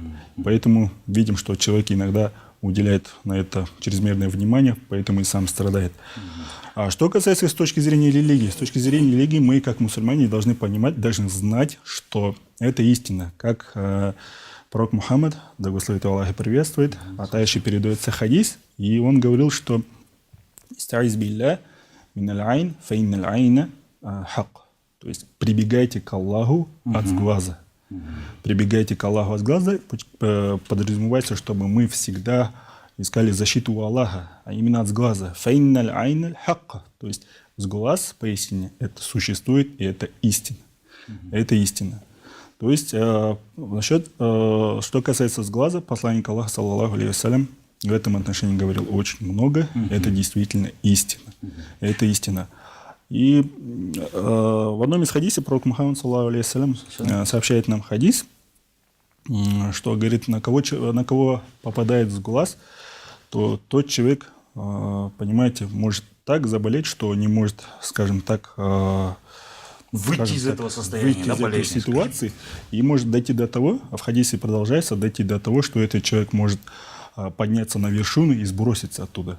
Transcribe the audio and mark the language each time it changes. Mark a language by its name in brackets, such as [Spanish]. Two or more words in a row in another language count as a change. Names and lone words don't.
[Russian] Поэтому видим, что человек иногда уделяет на это чрезмерное внимание, поэтому и сам страдает. А что касается с точки зрения религии, с точки зрения религии мы, как мусульмане, должны понимать, должны знать, что это истина. Как пророк Мухаммад, да благословит Аллах и приветствует, а также передается хадис, и он говорил, что [Arabic] «استعيذوا بالله من العين فإن العين حق». [Russian] То есть прибегайте к Аллаху от сглаза. Прибегайте к Аллаху от сглаза, подразумевается, чтобы мы всегда искали защиту у Аллаха, а именно от сглаза. [Arabic] فإن العين الحق. [Russian] То есть сглаз, поистине, это существует, и это истина. Это истина. То есть, что касается сглаза, посланник Аллаха, [Arabic] صلى الله عليه وسلم, [Russian] в этом отношении говорил очень много. Это действительно истина. Это истина. И в одном из хадисов пророк Мухаммад, [Arabic] صلى الله عليه وسلم, [Russian] сообщает нам хадис, что говорит, на кого попадает сглаз, то тот человек, понимаете, может так заболеть, что не может, скажем так, выйти из этого состояния, выйти из этой ситуации, и может дойти до того, а в хадисе продолжается, дойти до того, что этот человек может подняться на вершину и сброситься оттуда.